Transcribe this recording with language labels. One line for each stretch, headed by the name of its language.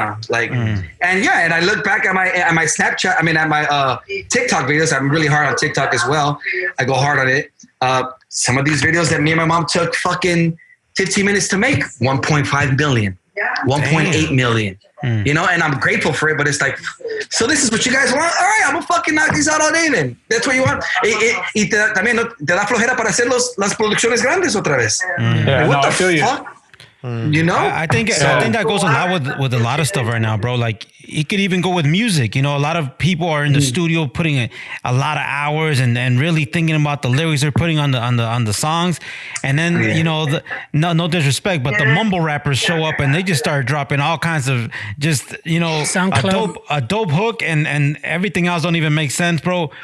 English: Like, and yeah, and I look back at my Snapchat, at my TikTok videos. I'm really hard on TikTok as well. I go hard on it. Some of these videos that me and my mom took fucking 15 minutes to make, 1.5 million, 1.8 million, you know, and I'm grateful for it, but it's like, so this is what you guys want? All right, I'm gonna fucking knock these out all day then. That's what you want.
Spanish: Y también te da flojera para hacer las producciones grandes otra vez.
English: Yeah, what the feel fuck? You know, I think that goes a lot with a lot of stuff right now, bro. Like it could even go with music. You know, a lot of people are in the studio putting a lot of hours and really thinking about the lyrics they're putting on the songs, and then you know, no disrespect, but the mumble rappers show up and they just start dropping all kinds of just, you know, a dope hook and everything else don't even make sense, bro.